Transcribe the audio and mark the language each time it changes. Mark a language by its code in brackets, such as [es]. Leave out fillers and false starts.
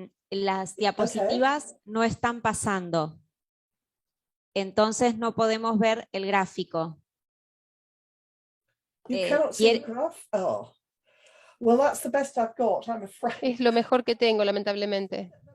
[es] Las diapositivas no están pasando. Entonces no podemos ver el gráfico. [en] You cannot see the graph? Oh. Well, that's the best I've got, I'm afraid. [es] Es lo mejor que tengo, lamentablemente.